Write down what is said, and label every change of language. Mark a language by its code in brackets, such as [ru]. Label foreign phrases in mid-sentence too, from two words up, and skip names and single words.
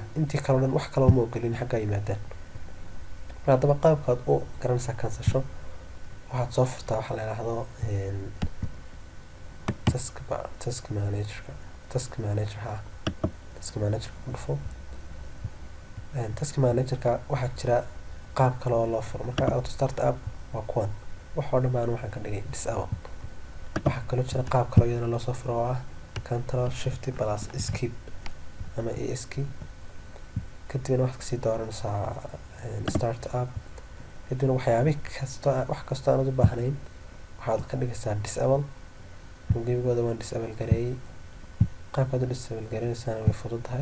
[so] intii kaloo dhan wax kaloo ma ogelin xaggaa yimaadaan. haddaba qaabkaad u garanaysaa kansasho waxaad soo furtaa waxa la yidhaahdo [en] task manager [so] ku dhufo. [en] task managerka [so] waxaa jira qaab kale oo loo furo. marka [en] auto start app [so] waa kuwan waxoo dhan baan waxaan ka dhigay disable. waxaa kaloo jira qaab kale iyadana loo soo furo oo ah [en] control shift plus escape [so] ama esk kadibna waxaad kasii dooranaysaa [en] start app [so] kadibna wax kastoo aanad u baahnayn waxaad ka dhigaysaa disable. gebigooda waan disable gareeyey. qaabkaad u disable gareynaysaana way fududahay.